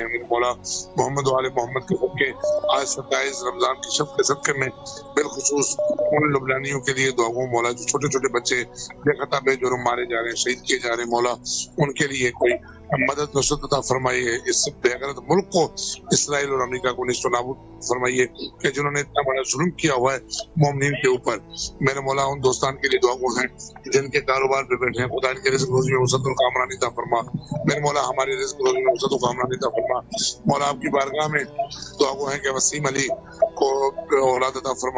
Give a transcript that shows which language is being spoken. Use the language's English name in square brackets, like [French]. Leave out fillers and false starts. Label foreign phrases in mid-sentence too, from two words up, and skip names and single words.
[Urdu] میرے مولا محمد و آل محمد کے صدقے آج 27 رمضان کی شب کے صدقے میں بالخصوص ان لبنانیوں کے لیے دعا گو مولا جو چھوٹے چھوٹے بچے بے خطا بے جرم مارے جا رہے ہیں شہید کیے جا رہے ہیں. مولا ان کے لیے کوئی مدد نصرت عطا فرمائیے. اس بے غیرت ملک کو اسرائیل اور امریکہ کو نیست و نابود فرمائیے کہ جنہوں نے اتنا بڑا ظلم کیا ہوا ہے مومنین کے اوپر. میرے مولا ان دوستان کے لیے دعا گو ہیں جن کے کاروبار پہ بیٹھے ہیں. خدا ان کے رزق روزی میں وسعت و کامرانی عطا فرما. میرے مولا ہماری رزق روزی میں وسعت و کامرانی عطا فرما. مولا آپ کی بارگاہ میں دعا گو ہیں کہ وسیم علی کو اولاد عطا فرما.